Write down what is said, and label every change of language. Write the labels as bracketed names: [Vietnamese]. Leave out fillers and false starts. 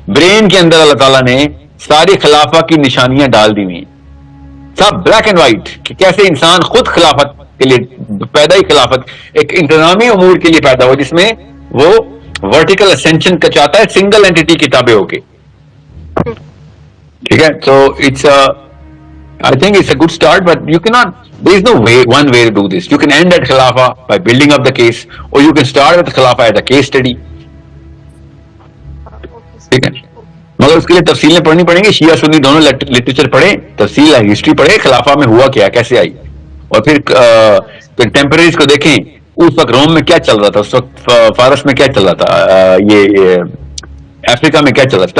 [Urdu] Brain کے اندر اللہ تعالیٰ نے ساری خلافہ کی نشانیاں ڈال دی ہوئی ہیں, سب بلیک اینڈ وائٹ, کہ کیسے انسان خود خلافت کے لیے پیدا ہی خلافت ایک انتظامی امور کے لیے پیدا ہو, جس میں وہ ورٹیکل اسینشن کا چاہتا ہے سنگل اینٹی کی تابع ہو کے. ٹھیک ہے. [English] تو it's I think it's a good start, but you cannot, there is no one way to do this. You can end at Khilafah by building up the case, or you can start with Khilafah as a case study. [Urdu] ٹھیک ہے, مگر اس کے لیے تفصیلیں پڑھنی پڑیں گی. شیعہ سنی دونوں literature پڑھیں, تفصیل ہے, ہسٹری پڑھیں, خلافہ میں ہوا کیا, کیسے آئی, اور پھر کنٹمپریریز کو دیکھیں. اس وقت روم میں کیا چل رہا تھا, اس وقت فارس میں کیا چل رہا تھا, یہ افریقہ میں کیا چل رہا تھا.